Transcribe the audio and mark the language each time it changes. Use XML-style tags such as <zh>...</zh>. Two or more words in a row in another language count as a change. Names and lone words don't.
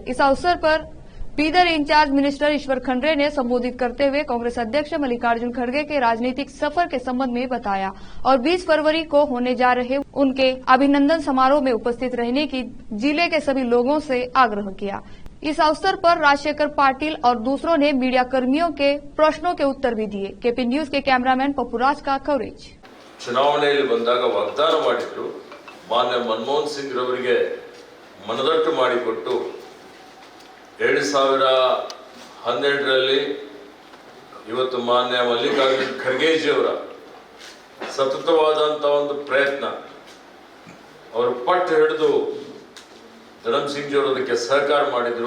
<hi>इस अवसर पर बीदर इंचार्ज मिनिस्टर ईश्वर खंड्रे ने संबोधित करते हुए कांग्रेस अध्यक्ष मल्लिकार्जुन खड़गे के राजनीतिक सफर के संबंध में बताया और 20 फरवरी को होने जा रहे उनके अभिनंदन समारोह में उपस्थित रहने की जिले के सभी लोगों से आग्रह किया। इस अवसर पर राजशेखर पाटिल और दूसरों ने मीडिया कर्मियों के प्रश्नों के उत्तर भी दिए। केपी न्यूज के कैमरामैन पप्पूराज का कवरेज।</hi> <kn>ಚುನಾವಣೆಯಲ್ಲಿ ಬಂದಾಗ ವಾಗ್ದಾನ ಮಾಡಿದ್ರು, ಮಾನ್ಯ ಮನಮೋಹನ್ ಸಿಂಗ್ ರವರಿಗೆ ಮನದಟ್ಟು ಮಾಡಿಕೊಟ್ಟು 2012ರಲ್ಲಿ ಇವತ್ತು ಮಾನ್ಯ ಮಲ್ಲಿಕಾರ್ಜುನ್ ಖರ್ಗೆಜಿಯವರ ಸತತವಾದಂಥ ಒಂದು ಪ್ರಯತ್ನ, ಅವರು ಪಟ್ಟು ಹಿಡಿದು ಧರಮ್ ಸಿಂಗ್ ಜಿಯವರು ಅದಕ್ಕೆ ಸಹಕಾರ ಮಾಡಿದರು.</kn>